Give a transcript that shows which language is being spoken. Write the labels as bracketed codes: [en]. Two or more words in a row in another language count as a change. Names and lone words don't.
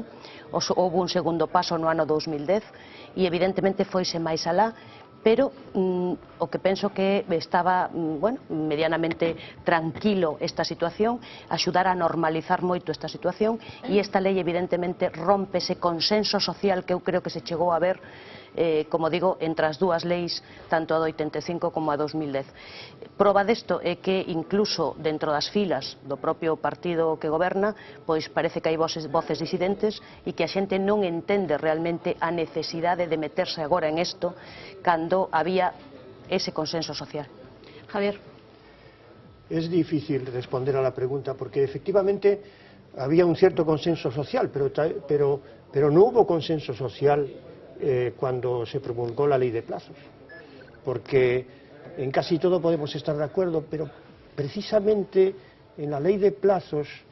[gl] Houve un segundo paso no ano 2010 e evidentemente foise máis alá, pero o que penso que estaba, bueno, medianamente tranquilo esta situación, axudar a normalizar moito esta situación, e esta lei evidentemente rompe ese consenso social que eu creo que se chegou a ver, como digo, entre as dúas leis, tanto a do 85 como a 2010. Proba desto é que incluso dentro das filas do propio partido que goberna, pois parece que hai voces disidentes e que a xente non entende realmente a necesidade de meterse agora en isto cando había ese consenso social. [es] Javier. Es difícil responder a la pregunta porque efectivamente había un cierto consenso social, pero no hubo consenso social cuando se promulgó la ley de plazos, porque en casi todo podemos estar de acuerdo, pero precisamente en la ley de plazos,